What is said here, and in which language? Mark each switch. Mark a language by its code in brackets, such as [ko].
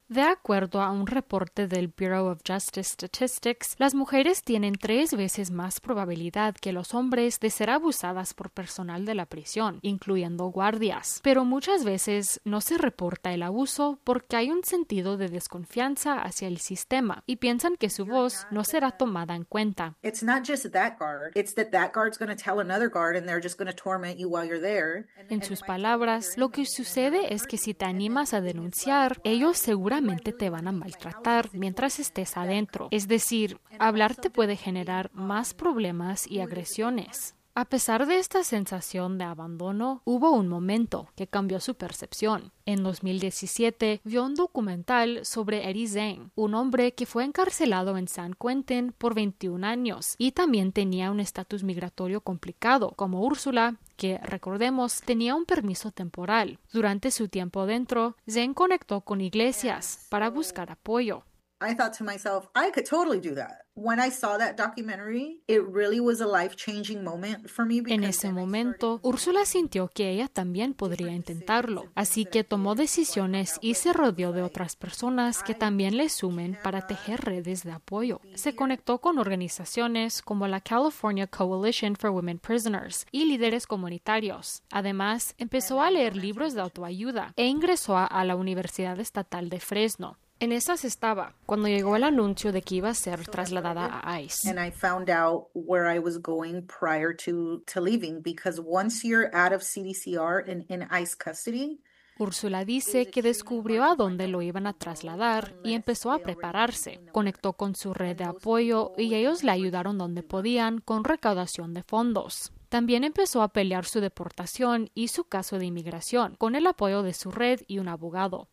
[es] De acuerdo a un reporte del Bureau of Justice Statistics, las mujeres tienen 3 veces más probabilidad que los hombres de ser abusadas por personal de la prisión, incluyendo guardias. Pero muchas veces no se reporta el abuso porque hay un sentido de desconfianza hacia el sistema y piensan que su voz no será tomada en cuenta. [en] It's not just that guard. It's that that guard's going to tell another guard and they're just going to torment you while you're there. [es] En sus palabras, lo que sucede es que si te animas a denunciar, ellos seguramente te van a maltratar mientras estés adentro. Es decir, hablar te puede generar más problemas y agresiones. A pesar de esta sensación de abandono, hubo un momento que cambió su percepción. En 2017, vio un documental sobre Eddie Zane, un hombre que fue encarcelado en San Quentin por 21 años y también tenía un estatus migratorio complicado, como Úrsula, que, recordemos, tenía un permiso temporal. Durante su tiempo dentro, Zane conectó con iglesias para buscar apoyo. [en] I thought to myself, I could totally do that. When I saw that documentary, it really was a life-changing moment for me. [es] En ese momento, Úrsula sintió que ella también podría intentarlo, así que tomó decisiones y se rodeó de otras personas que también le sumen para tejer redes de apoyo. Se conectó con organizaciones como la California Coalition for Women Prisoners y líderes comunitarios. Además, empezó a leer libros de autoayuda e ingresó a la Universidad Estatal de Fresno. En esas estaba cuando llegó el anuncio de que iba a ser trasladada a ICE. [en] And I found out where I was going prior to leaving, because once you're out of CDCR and in ICE custody. [es] Úrsula dice que descubrió a dónde lo iban a trasladar y empezó a prepararse. Conectó con su red de apoyo y ellos le ayudaron donde podían con recaudación de fondos. También empezó a pelear su deportación y su caso de inmigración con el apoyo de su red y un abogado.